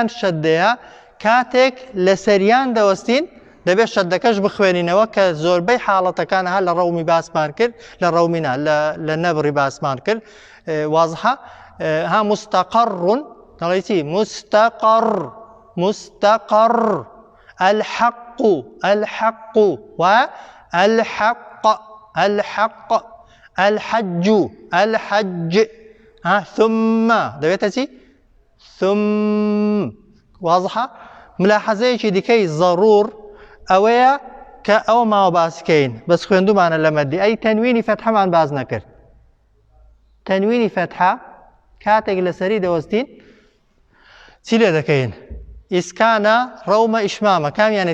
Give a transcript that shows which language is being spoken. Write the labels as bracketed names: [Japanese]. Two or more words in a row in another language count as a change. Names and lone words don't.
[Central Kurdish] شەددەیە کاتێک لەسەریان دەوەستین دەبێت شەدەکەش بخوێنینەوە کە زۆربەی حاڵەتەکان ها لە ڕەومی باسمان کرد لە ڕەومینا لە نەبڕی باسمان کرد وازحە ها مستەقەڕون دەڵێ چی مستەقەڕ [Arabic] مستقر الحق الحق والحق الحق الحج الحج ثم [Central Kurdish] دەبێتە [Arabic] ثم واضحة [Central Kurdish] ملاحظەیەکی دیکەی ضرور ئەوەیە کە ئەو ماوە باسکەین بەس خوێندومانە لە مەدی ئەی تەنوینی فەتحەمان باز نەکرد تەنوینی فەتحە کاتێک لەسەری دەوەستین چی لێ دەکەین ئیسکانە ڕەومە ئیشمامە کامیانێ